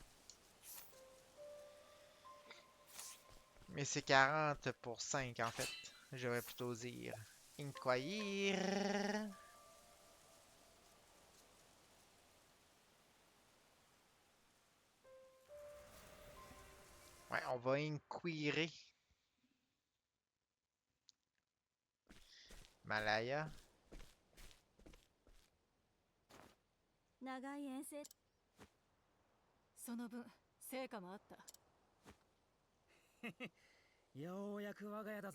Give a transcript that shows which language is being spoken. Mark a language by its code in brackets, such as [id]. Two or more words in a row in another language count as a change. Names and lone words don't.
[fr] Mais c'est 40 pour 5 en fait. J'aurais plutôt dire. Inquire. Ouais, on va inquirer. Malaya. [ja] 長い遠征その分成果もあった。ようやく我が家だぜ。